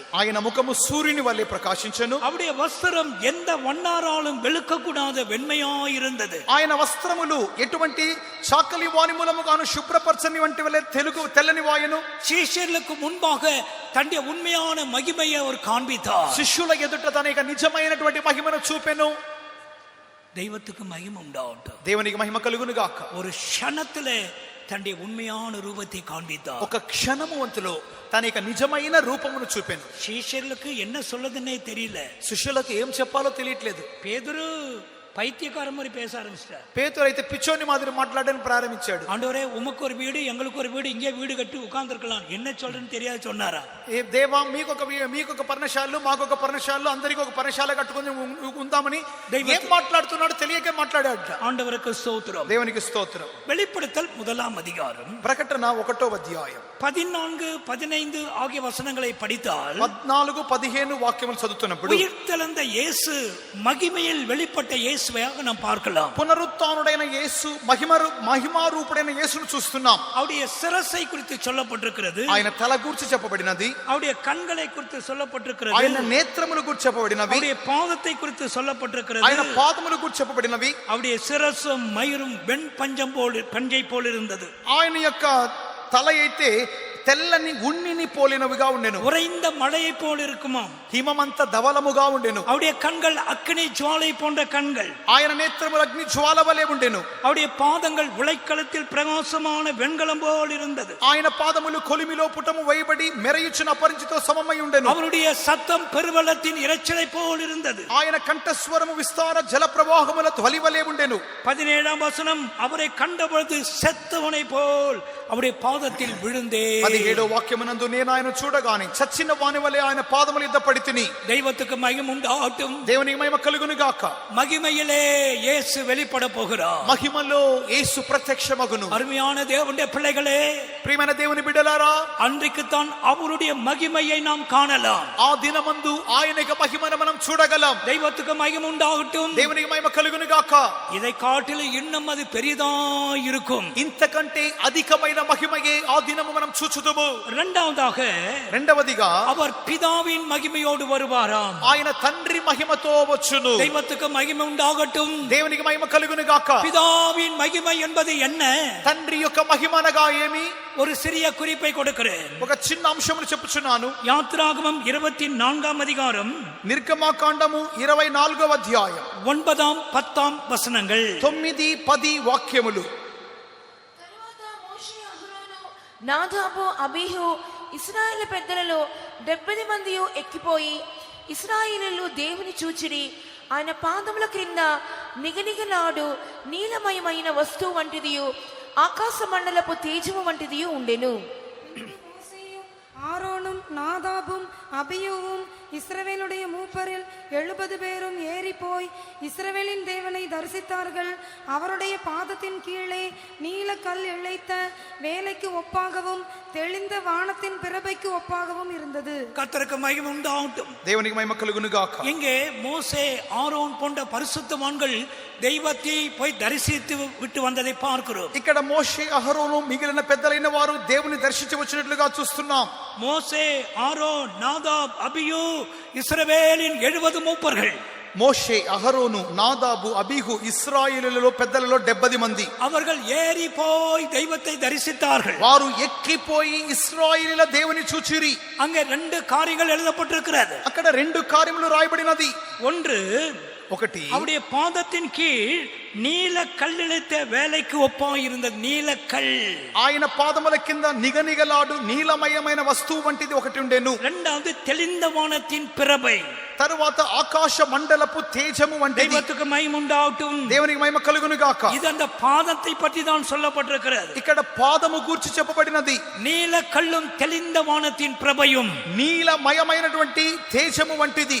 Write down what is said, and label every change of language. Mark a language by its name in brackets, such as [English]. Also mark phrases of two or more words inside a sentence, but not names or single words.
[Telugu] ఆయన ముఖము సూర్యుని వలె ప్రకాశించెను. [Tamil] அவருடைய వస్త్రం எந்த வண்ணாராலும் வெளுக்கக்கூடாத வெண்மையாயிருந்தது. [Telugu] ఆయన వస్త్రములు ఎటువంటి చాకలి వానిమూలముగాను శుభ్రపరచని వంటి వలె తెల్లని వాయను. [Tamil] சீஷர்களுக்கு முன்பாக தன்னுடைய உண்மையான மகிமையை அவர் காண்பித்தார். [Telugu] శిష్యుల ఎదుట తన యొక్క నిజమైనటువంటి మహిమను చూపెను. [Tamil] தெய்வத்துக்கு மகிமை உண்டாகட்டும். [Telugu] దేవునికి మహిమ కలుగును గాక. [Tamil] ஒரு క్షణத்திலே தன்னுடைய உண்மையான ரூபத்தை காண்பித்தார். [Telugu] ఒక క్షణము వంతులో తన యొక్క నిజమైన రూపమును చూపెను. [Tamil] சீஷர்களுக்கு என்ன சொல்லதுன்னே தெரியல. [Telugu] శిష్యులకు ఏం చెప్పాలో తెలియట్లేదు. [Tamil] பேதுரு பைத்தியக்கார மாதிரி பேச ஆரம்பிச்சிட்டார். [Telugu] పేతురు అయితే పిచ్చోని మాదిరి మాట్లాడడానికి ప్రారంభించాడు. [Tamil] ஆண்டவரே, உமக்கு ஒரு வீடு, எங்களுக்கு ஒரு வீடு, இங்கே வீடு கட்டி உட்கார்ந்து இருக்கலாம், என்ன சொல்றேன்னு தெரியாது சொன்னாரா? [Telugu] ఏ దేవా, మీకొక పర్ణశాలలు, మాకొక పర్ణశాలలు, అందరికి ఒక పర్ణశాల కట్టుకొని ఉందామని ఏం మాట్లాడుతున్నాడు తెలియక మాట్లాడాడు. [Tamil] ஆண்டவருக்கு ஸ்தோத்திரம். [Telugu] దేవునికి స్తోత్రం. [Tamil] வெளிப்படுத்தல் 1ஆம் அதிகாரம், [Telugu] ప్రకటన 1వ అధ్యాయం [Tamil] 14, 15 ஆகிய வசனங்களை படித்தால் [Telugu] 14, 15 వాక్యములు చదువుతున్నప్పుడు [Tamil] உயிர்த்தெழுந்த இயேசு மகிமையில் வெளிப்பட்ட இயேசுவை நாம் பார்க்கலாம். [Telugu] పునరుత్థానుడైన యేసు మహిమారూపుడైన యేసును చూస్తున్నాం. [Tamil] அவருடைய சிரசை குறித்து சொல்லப்பட்டிருக்கிறது. [Telugu] ఆయన తల గురించి చెప్పబడినది. [Tamil] அவருடைய கண்களை குறித்து சொல்லப்பட்டிருக்கிறது. [Telugu] ఆయన నేత్రముల గురించి చెప్పబడినవి. [Tamil] அவருடைய பாதத்தை குறித்து சொல்லப்பட்டிருக்கிறது. [Telugu] ఆయన పాదముల గురించి చెప్పబడినవి. [Tamil] அவருடைய சிரசும் மயிரும் வெண் பஞ்சை போல் இருந்தது. [Telugu] ఆయన యొక్క తల అయితే తెల్లని ఉన్నిని పోలినవిగా ఉండెను. [Tamil] உறைந்த மழையை போல் இருக்குமா? [Telugu] హిమమంత ధవలముగా ఉండెను. [Tamil] அவருடைய கண்கள் அக்கினி ஜுவாலை போன்ற கண்கள். [Telugu] ఆయన నేత్రములు అగ్ని జ్వాల వలె ఉండెను. [Tamil] அவருடைய பாதங்கள் உலைக்களத்தில் பிரகாசமான வெண்கலம் போல் இருந்தது. [Telugu] ఆయన పాదములు కొలిమిలో పుటము వేయబడి మెరయుచున్న అపరిచితో సమమై ఉండెను. [Tamil] அவருடைய சத்தம் பெருவெள்ளத்தின் இரைச்சலை போல் இருந்தது. [Telugu] ఆయన కంఠస్వరము విస్తార జల ప్రవాహముల ధ్వని వలె ఉండెను. [Tamil] 17ஆம் வசனம், அவரை கண்டபொழுது செத்தவனை போல் அவருடைய பாதத்தில் விழுந்தே. [Telugu] 17వ వాక్యమునందు నేను ఆయన చూడగానే చచ్చిన వాని వలె ఆయన పాదముల యొద్ద పడితిని. [Tamil] தெய்வத்துக்கு மகிமை உண்டாகட்டும். [Telugu] దేవునికి మహిమ కలుగును గాక. [Tamil] மகிமையிலே இயேசு வெளிப்பட போகிறார். [Telugu] మహిమలో యేసు ప్రత్యక్షమగును. [Tamil] அருமையான தேவனுடைய பிள்ளைகளே, [Telugu] ప్రియమైన దేవుని బిడ్డలారా, [Tamil] அன்றைக்குத்தான் அவருடைய மகிமையை நாம் காணலாம். [Telugu] ఆ దినమందు ఆయన యొక్క మహిమను మనం చూడగలం. [Tamil] தெய்வத்துக்கு மகிமை உண்டாகட்டும். [Telugu] దేవునికి మహిమ కలుగును గాక. [Tamil] இதை காட்டிலும் இன்னும் அது பெரிதா இருக்கும். [Telugu] ఇంతకంటే అధికమైన మహిమయే ఆ దినము మనం చూచుదుము. రెండవదిగా [Tamil] அவர் பிதாவின் மகிமையோடு வருவாராம். [Telugu] ఆయన తండ్రి మహిమతో వచ్చును. [Tamil] தெய்வத்துக்கு மகிமை உண்டாகட்டும். [Telugu] దేవునికి మహిమ కలుగును గాక. [Tamil] பிதாவின் மகிமை என்பது என்ன? [Telugu] తండ్రి యొక్క మహిమ అనగా ఏమి? [Tamil] ஒரு சிறிய குறிப்பை கொடுக்கிறேன். [Telugu] ఒక చిన్న అంశమును చెప్పుచున్నాను. [Tamil] யாத்ராகமம் 24ஆம் அதிகாரம், [Telugu] నిర్గమాకాండము 24వ అధ్యాయం [Tamil] 9, 10 వசனங்கள். [Telugu] 9, 10 వాక్యములు. నాదాబు, అబీహు ఇశ్రాయేలు పెద్దలలో 70 మంది ఎక్కిపోయి ఇశ్రాయేలీయులు దేవుని చూచిరి. ఆయన పాదముల క్రింద నిగనిగలాడు నీలమయమైన వస్తువు వంటిదియు ఆకాశ మండలపు తేజము వంటిదియు ఉండెను. [Tamil] ஆரோனும் நாதாபும் அபியூவும் இஸ்ரவேலுடைய மூப்பரில் 70 பேரும் ஏறி போய் இஸ்ரவேலின் தேவனை தரிசித்தார்கள். அவருடைய பாதத்தின் கீழே நீல கல் இழைத்த வேலைக்கு ஒப்பாகவும் தெளிந்த வானத்தின் பிரபைக்கு ஒப்பாகவும் இருந்தது. கர்த்தருக்கு மகிமை உண்டாகட்டும். [Telugu] దేవునికి మహిమ కలుగును గాక. [Tamil] இங்கே மோசே ஆரோன் போன்ற பரிசுத்தவான்கள் தெய்வத்தை போய் தரிசித்து விட்டு வந்ததை பார்க்கிறோம். [Telugu] ఇక్కడ మోషే అహరోను మిగిలిన పెద్దలైన వారు దేవుని దర్శించి వచ్చినట్లుగా చూస్తున్నాం. [Tamil] மோசே ஆரோன் நாதாப் அபியூ இஸ்ரவேலின் 70 மூப்பர்கள். [Telugu] మోషే అహరోను నాదాబు అబీహు ఇశ్రాయేలులలో పెద్దలలో 70 మంది. [Tamil] அவர்கள் ஏறி போய் தெய்வத்தை தரிசித்தார்கள். [Telugu] వారు ఎక్కిపోయి ఇశ్రాయేలుల దేవుని చూచిరి. [Tamil] அங்கே 2 காரியங்கள் எழுதப்பட்டிருக்கிறது. [Telugu] అక్కడ 2 కార్యములు రాయబడినది. [Tamil] ஒன்று, [Telugu] ఒకటి [Tamil] அவருடைய பாதத்தின் கீழ் நீல கல்லிழைத்த வேலைக்கு ஒப்பாய் இருந்தது. நீலக்கல். [Telugu] ఆయన పాదముల కింద నిగనిగలాడు నీలమయమైన వస్తువు వంటిది ఒకటి ఉండెను. [Tamil] இரண்டாவது, தெளிந்த வானத்தின் பிரபை. [Telugu] తరువాత ఆకాశ మండలపు తేజము వంటిది. [Tamil] தெய்வத்துக்கு மகிமை உண்டாகட்டும். [Telugu] దేవునికి మహిమ కలుగును గాక. [Tamil] இது அந்த பாதத்தை பற்றி தான் சொல்லப்பட்டிருக்கிறது. [Telugu] ఇక్కడ పాదము గూర్చి చెప్పబడినది. [Tamil] நீல கல்லும் தெளிந்த வானத்தின் பிரபையும். [Telugu] నీలమయమైనటువంటి తేజము వంటిది.